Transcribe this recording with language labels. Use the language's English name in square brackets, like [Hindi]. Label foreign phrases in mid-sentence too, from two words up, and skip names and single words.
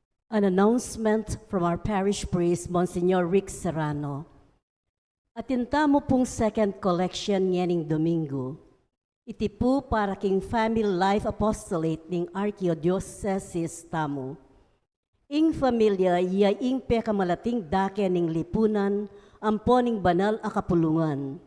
[English] An announcement from our parish priest, Monsignor Rick Serrano. [Pampanga] Atinta mo pong [English] second collection [Pampanga] nyening Domingo. Iti po para king [English] family life apostolate [Pampanga] ning Archdiocese tamo. Ing familia iya ing pekamalating dake ning lipunan ampo ning banal a kapulungan.